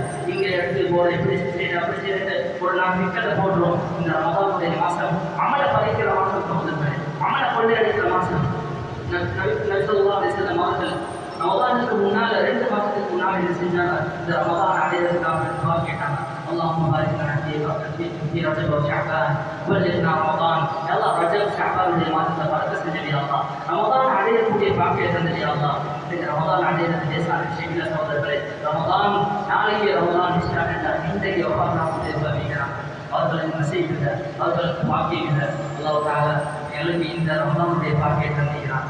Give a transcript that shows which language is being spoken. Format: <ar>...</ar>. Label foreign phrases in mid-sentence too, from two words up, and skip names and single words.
<ta>இங்கே எடுத்து போகிற எப்படி செய்யணும் அப்படி செய்யறது ஒரு நாள் விக்கெட்டை போடுறோம். இந்த ரமதானுடைய மாதம் அமலை பறிக்கிற மாதம் சகோதரர்களே, அமலை கொள்ளை அடிக்கிற மாதம்.</ta> <ar>النبي صلى الله عليه وسلم</ar> <ta>அவர்கள் ரமதானுக்கு முன்னால் 2 மாதத்துக்கு முன்னால் என்ன செஞ்சாங்க? இந்த ரமதான் அடைகிறதுக்காக துஆ கேட்டாங்க.</ta> <ar>اللهم بارك لنا في رجب وشعبان وبلغنا رمضان. يا الله</ar> <ta>رجب شعبان உடைய மாதத்தை பரக்க செஞ்சு</ta> <ar>يا الله.</ar> <ta>ரமதான் அடையக்கூடிய பாக்கியத்தை தந்து</ta> <ar>يا الله.</ar> <ta>இந்த ரமதான் அடையிறது லேசான விஷயம் இல்லை சகோதரர்களே. ரமதான் நாளைக்கு ரமதான் ஸ்டார்ட் ஆகிட்டால் இன்றைக்கு வஃபாத்தாவுடைய வைக்கிறாங்க. அவர்களின் நசீப் இல்லை, அவர்களுக்கு பாக்கியம் இல்லை.</ta> <ar>الله تعالى</ar> <ta>எங்களுக்கு இந்த ரமதானுடைய பாக்கியத்தை தந்திக்கிறான்.</ta>